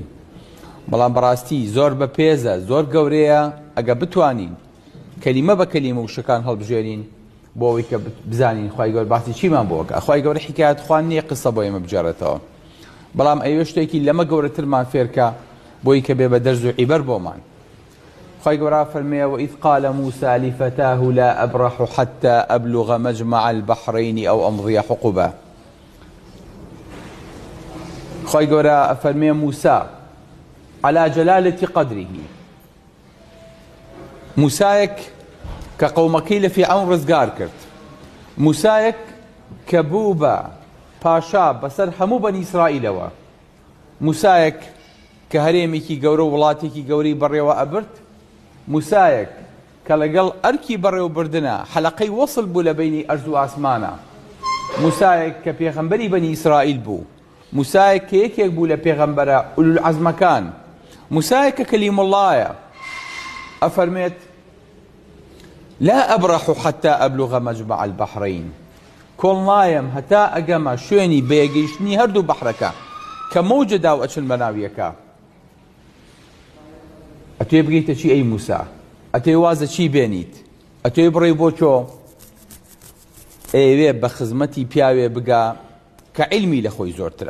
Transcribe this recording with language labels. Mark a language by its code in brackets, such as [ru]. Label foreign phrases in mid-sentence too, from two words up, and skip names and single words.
[ckb] بەڵام بەڕاستی زۆر بە پێزە، زۆر گەورەیە ئەگە بتوانین کەلیمە بە کەلیمە وشەکان هەڵبژێرین بۆ ئەوەی کە بزانین خوای گەورە باسی چیمان بۆکە. خوای گەورە حیکایەت خوان نییە قسە بۆ ئێمە بجێڕێتەوە، بەڵام ئەوێ شتێکی لەمە گەورەترمان فێرکە بۆی کە بێ بە دەرز و عیبەر بۆمان. خوای گەورە فەرمێ [ar] وإذ قال موسى لفتاه لا أبرح حتى أبلغ مجمع البحرين أو أمضي حقبا. [ckb] خوای گەورە فەرمێ [ar] موسى على جلالة قدره، [ckb] موسایەک کە قەومەکەی لە فیرعەون ڕزگار کرد، موسایەک کە بوو بە پاشا بەسەر هەموو بەنی ئیسرائیلەوە، موسایەک کە هەرێمێکی گەورە و وڵاتێکی گەورەی بەڕێوە ئەبرد، موسایەک کە لەگەڵ ئەرکی بەڕێوەبردنە حەلەقەی وەصل بوو لە بینی ئەرز و ئاسمانە، موسایەک کە پێغەمبەری بەنی ئیسرائیل بوو، موسایەک کە یەکێک بوو لە پێغەمبەرە ئولول عەزمەکان، موسایەک کە [ar] کەلیم اللهە. ئەفەرمێت لا أبرح حتى أبلغ مجمع البحرين، [ckb] کۆڵ نایەم هەتا ئەگەمە شوێنی بەیەگەیشتنی هەردوو بەحرەکە کە مەوجەدا و ئەچن بەناویەکە. ئەتوێ بگەیتە چی ئەی موسا؟ ئەتوێ وازە چی بێنیت؟ ئەتوێ بڕێی بۆ چۆ؟ ئێوێ بە خزمەتی پیاوێ بگا کە عیلمی لە خۆی زۆرترە.